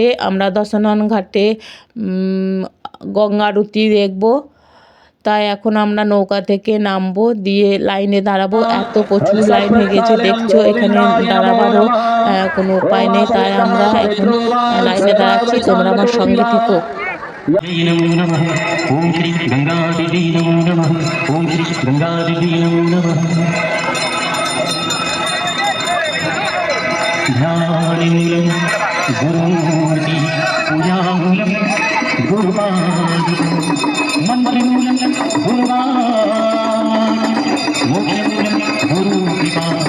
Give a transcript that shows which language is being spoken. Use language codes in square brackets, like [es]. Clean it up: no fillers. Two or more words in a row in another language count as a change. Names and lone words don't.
[bn] আমরা দশানন ঘাটে গঙ্গা আরতি দেখব। তাই এখন আমরা নৌকা থেকে নামবো, দিয়ে লাইনে দাঁড়াবো। এত প্রচুর লাইন হয়ে গেছে দেখছো, এখানে দাঁড়াবারও কোনো উপায় নেই। তাই আমরা এখন লাইনে দাঁড়াচ্ছি, তোমরা আমার সঙ্গে থেকো। [sa] नमो नमः। ओम श्री गंगा देवी नमो नमः। ओम श्री गंगा देवी नमो नमः। ध्यानमूलं गुरुमूर्ति पूजामूलं गुरुपादितं मन्त्रमूलं गुरुवान् मोक्षमूलं गुरुकृपा।